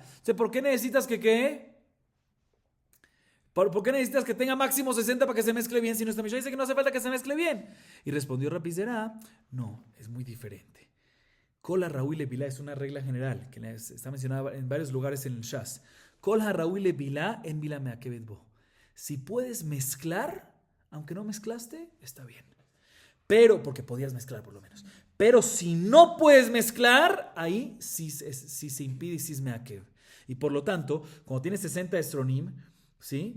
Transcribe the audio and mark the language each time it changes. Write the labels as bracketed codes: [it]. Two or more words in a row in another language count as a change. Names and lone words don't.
[es] Entonces, ¿por qué necesitas que qué? ¿Por qué necesitas que tenga máximo 60 para que se mezcle bien? Si nuestra Mishnah dice que no hace falta que se mezcle bien. Y respondió Rabbi Zerá, no, es muy diferente. [he] כל הראוי לבילה [es] es una regla general que está mencionada en varios lugares en el Shas. [he] כל הראוי לבילה אין בילה מעכבת בו. [es] Si puedes mezclar, aunque no mezclaste, está bien. Pero, porque podías mezclar por lo menos. Pero si no puedes mezclar, ahí sí se impide y sí es meakev. Y por lo tanto, cuando tienes 60 estronim, ¿sí?